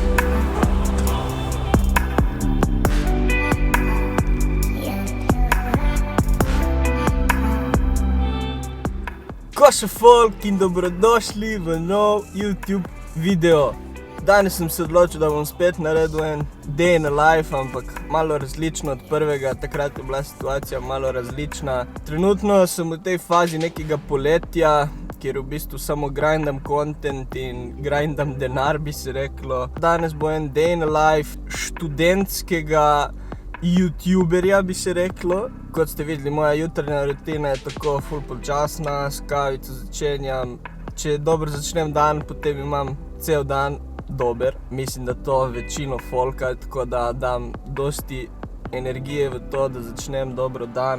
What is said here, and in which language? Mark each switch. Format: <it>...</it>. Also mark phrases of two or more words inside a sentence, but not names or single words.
<sl>Ko še folk in dobrodošli v nov YouTube video. Danes sem se odločil, da bom spet naredil en</sl> <en>day in a life,</en> <sl>ampak malo različno od prvega. Takrat je bila situacija malo različna. Trenutno sem v tej fazi nekega poletja, kjer v bistvu samo grindam content in grindam denar, bi se reklo. Danes bo en</sl> <en>day in a life</en> <sl>študentskega youtuberja, bi se reklo. Kot ste videli, moja jutranja rutina je tako ful počasna, s kavico začenjam. Če dobro začnem dan, potem imam cel dan dober. Mislim, da to večino folka, tako da dam dosti energije v to, da začnem dobro dan.</sl>